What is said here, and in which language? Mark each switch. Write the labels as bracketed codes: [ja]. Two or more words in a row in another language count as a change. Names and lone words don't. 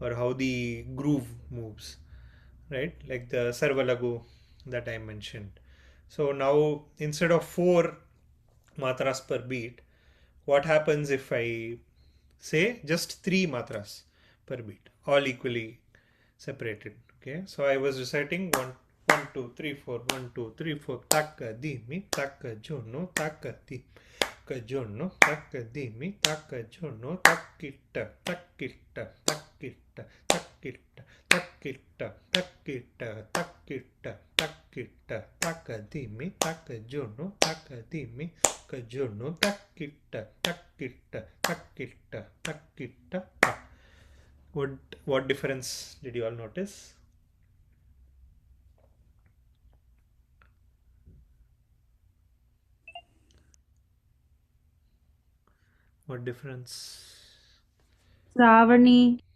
[en] or how the groove moves, right? Like the Sarvalagu that I mentioned. So now instead of 4 matras per beat, what happens if I say just 3 matras per beat, all equally separated? Okay, so I was reciting 1 1 2 3 4 1 2 3 4 taka di mi taka jono taka di kajono takadimi takajono takita takita takita takita takita takita takita takita takadimi takajono takadimi kajono takita takita takita takita. What difference did you all notice? What difference? Shravani.